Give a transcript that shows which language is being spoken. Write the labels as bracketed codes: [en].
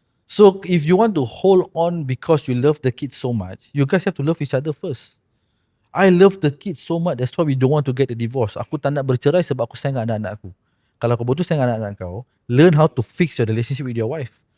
[en] So if you want to hold on because you love the kids so much, you guys have to love each other first. I love the kids so much, that's why we don't want to get a divorce. [ms] Aku tak nak bercerai sebab aku sayang anak-anak aku. Kalau kau betul sayang anak-anak kau, [en] learn how to fix your relationship with your wife.